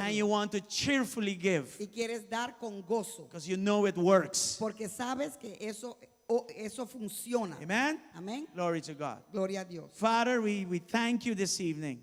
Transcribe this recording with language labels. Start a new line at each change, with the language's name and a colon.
English: And you want to cheerfully give.
Spanish: y quieres dar con gozo,
English: Because you know it works.
Spanish: porque sabes que eso funciona.
English: Amen.
Spanish: Amén.
English: Glory to God.
Spanish: Gloria a Dios.
English: Father, we thank you this evening.